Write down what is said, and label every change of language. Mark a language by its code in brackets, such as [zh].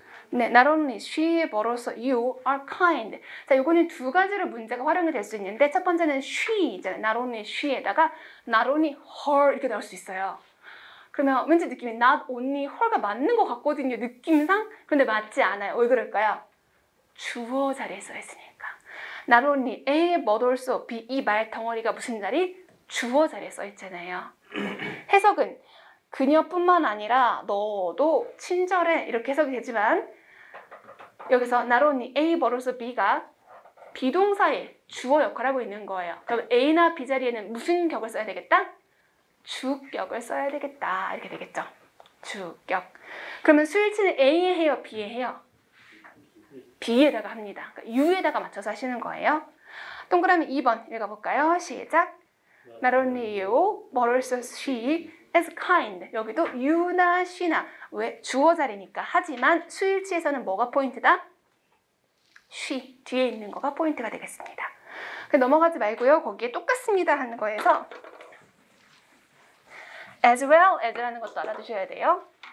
[en] 네, not only she, but also you are kind. [ko] 자, 요거는 두 가지로 문제가 활용이 될 수 있는데 첫 번째는 she 있잖아요. not only she에다가 not only her 이렇게 나올 수 있어요. 그러면 왠지 느낌이 not only her가 맞는 것 같거든요. 느낌상. 그런데 맞지 않아요. 왜 그럴까요? 주어 자리에 써있으니까. not only A, but also B 이 말 덩어리가 무슨 자리? 주어 자리에 써있잖아요. 해석은 그녀뿐만 아니라 너도 친절해 이렇게 해석이 되지만 여기서 not only A, but also B가 비동사의 주어 역할을 하고 있는 거예요. 그럼 A나 B 자리에는 무슨 격을 써야 되겠다? 주격을 써야 되겠다. 이렇게 되겠죠. 주격. 그러면 수일치는 A에 해요? B에 해요? B에다가 합니다. 그러니까 U에다가 맞춰서 하시는 거예요. 동그라미 2번 읽어볼까요? 시작! [en] Not only you, but also she is kind. [ko] 여기도 you나 she나 왜? 주어 자리니까. 하지만 수일치에서는 뭐가 포인트다? she 뒤에 있는 거가 포인트가 되겠습니다. 넘어가지 말고요. 거기에 똑같습니다 하는 거에서 as well as라는 것도 알아두셔야 돼요.